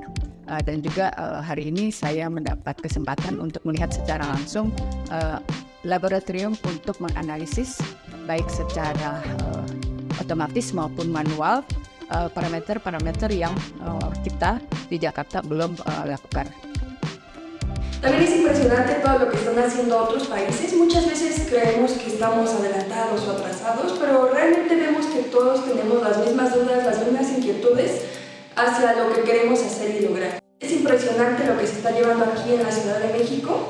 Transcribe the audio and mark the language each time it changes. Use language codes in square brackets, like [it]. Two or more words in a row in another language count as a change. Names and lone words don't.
[id] Dan juga hari ini saya mendapat kesempatan untuk melihat secara langsung laboratorium untuk menganalisis baik secara otomatis maupun manual parameter-parameter yang kita di Jakarta belum lakukan. [es] También es impresionante todo lo que están haciendo otros países. Muchas veces creemos que estamos adelantados o atrasados, pero realmente vemos que todos tenemos las mismas dudas, las mismas inquietudes hacia lo que queremos hacer y lograr. Es impresionante lo que se está llevando aquí en la Ciudad de México.